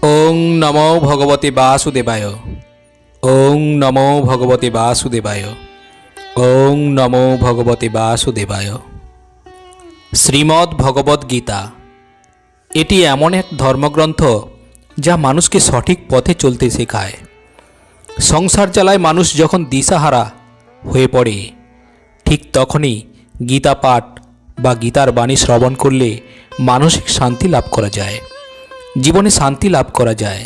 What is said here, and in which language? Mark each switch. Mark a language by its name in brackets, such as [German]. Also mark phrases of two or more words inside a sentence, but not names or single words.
[Sanskrit] ओं नमो भगवते वासुदेवाय। ओं नमो भगवते वासुदेवाय। ओं नमो भगवते वासुदेवाय। [Bangla] শ্রীমদ্ ভগবদ্ গীতা এটি এমন এক ধর্মগ্রন্থ যা মানুষকে সঠিক পথে চলতে শেখায়। সংসার জ্বালায় মানুষ যখন দিশাহারা হয়ে পড়ে, ঠিক তখনই গীতা পাঠ বা গীতার বাণী শ্রবণ করলে মানসিক শান্তি লাভ করা যায়, জীবনে শান্তি লাভ করা যায়।